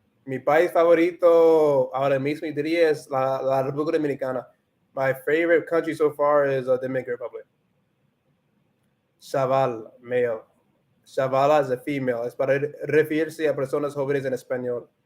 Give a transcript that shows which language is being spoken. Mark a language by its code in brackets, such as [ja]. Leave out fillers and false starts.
[es] Mi país favorito ahora mismo diría es la República Dominicana. [en] My favorite country so far is Dominican Republic. Chaval, male. Chavala is a female. [es] Es para referirse a personas jóvenes en español.